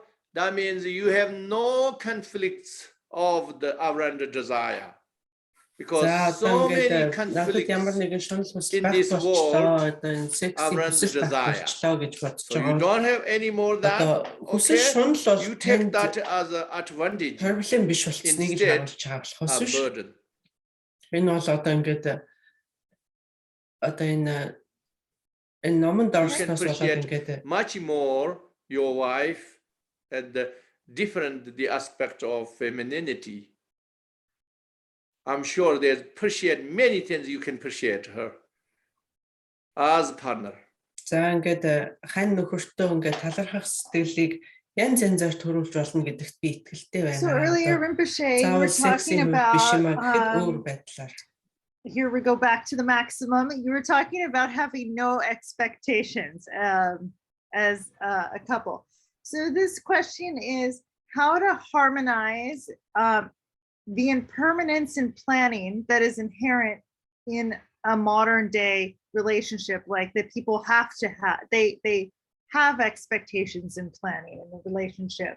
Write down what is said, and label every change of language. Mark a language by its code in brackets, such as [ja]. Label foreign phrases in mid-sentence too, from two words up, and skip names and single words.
[en] That means you have no conflicts of the around the desire. Because so many conflicts in this world around desire. So you don't have any more that. Okay, you take that as an advantage instead a burden. [mn] Энэ бол одоо ингээд одоо энэ номонд орсноос болоод ингээд [en] much more your wife and the aspect of femininity. I'm sure there's appreciate many things you can appreciate her as partner. [mn] За ингээд хань нөхөртөө ингээд талархах сэтгэлийг янз янзаар төрүүлж болно гэдэгт би итгэлтэй байна. [en] So earlier, Rinpoche, you were talking about, here we go back to the maximum. You were talking about having no expectations as a couple. So this question is how to harmonize the impermanence in planning that is inherent in a modern day relationship, like that people have to have, they have expectations in planning in the relationship.